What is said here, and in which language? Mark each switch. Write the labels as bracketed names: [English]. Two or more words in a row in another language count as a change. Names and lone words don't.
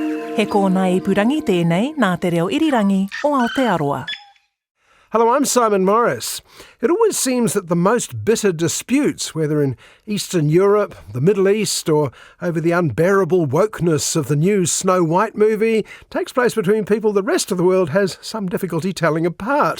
[Māori] He kōna ipurangi tēnei nā te reo irirangi o Aotearoa. [English] Hello, I'm Simon Morris. It always seems that the most bitter disputes, whether in Eastern Europe, the Middle East, or over the unbearable wokeness of the new Snow White movie, takes place between people the rest of the world has some difficulty telling apart.